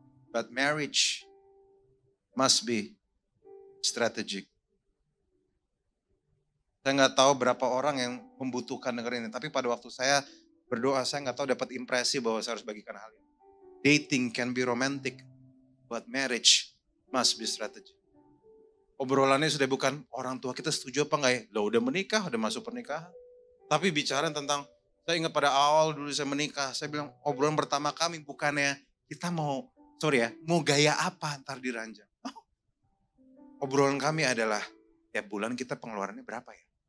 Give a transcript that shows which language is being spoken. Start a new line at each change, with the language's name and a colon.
English: But marriage must be strategic.
Indonesian: Saya nggak tahu berapa orang yang membutuhkan dengar ini. Tapi pada waktu saya berdoa, saya nggak tahu dapat impresi bahwa saya harus bagikan hal ini.
English: Dating can be romantic, but marriage must be strategic.
Indonesian: Obrolannya sudah bukan orang tua kita setuju apa enggak ya. Loh udah menikah, udah masuk pernikahan. Tapi bicara tentang, saya ingat pada awal dulu saya menikah, saya bilang obrolan pertama kami bukannya kita mau gaya apa ntar di ranjang. Oh, obrolan kami adalah, tiap bulan kita pengeluarannya berapa ya?